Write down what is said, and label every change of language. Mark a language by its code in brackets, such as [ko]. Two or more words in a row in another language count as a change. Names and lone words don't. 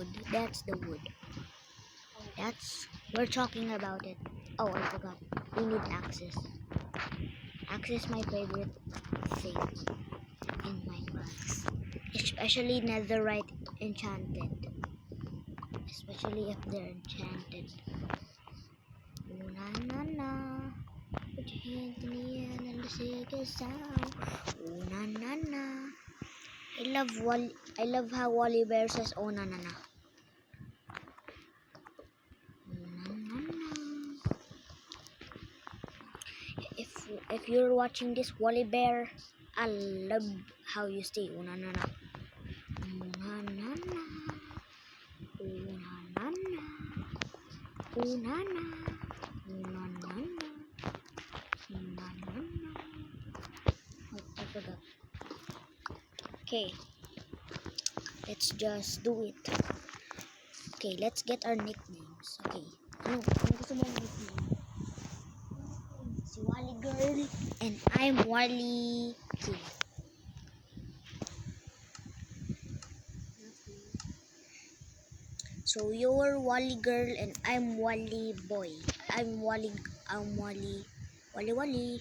[en] That's the wood. We're talking about it. Oh, I forgot. We need axes. Axe is my favorite thing in Minecraft. Especially netherite enchanted. Especially if they're enchanted. Ooh, na na na. Put your hands in the air and the sickest sound. Ooh, na na na. I love how Wally Bear says oh na na na. If you're watching this, Wally Bear, I love how you say oh na na na. Oh na na na. Oh na na na. Oh na na. Oh na na na. Oh na na na. Oh, I forgot. Okay, let's just do it. Okay, let's get our nicknames. [tl] Okay, ano gusto mo nickname? [en] Si Wally Girl and I'm Wally Kid. So you're Wally Girl and I'm Wally Boy. I'm Wally. Wally.